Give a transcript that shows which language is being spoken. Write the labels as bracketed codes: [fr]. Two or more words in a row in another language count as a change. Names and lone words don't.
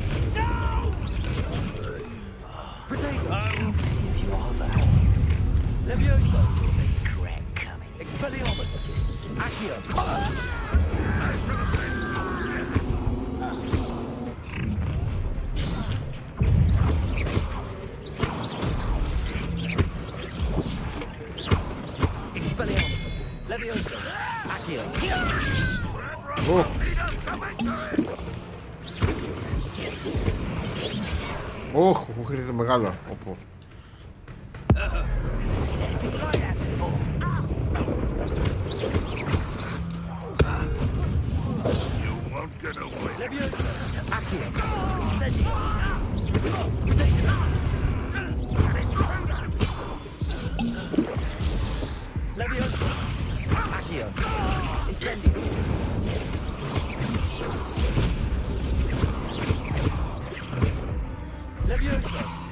[en] If you are there. Levioso! Regret coming. Expelliarmus! Accio! Expelliarmus! Levioso! Accio! Oh. [el] Όχι, μου χρειάζεται το μεγάλο. Όπου. [en] You won't get away. Levioso! Accio! Incendio! Levioso! Accio! Incendio! Levioso!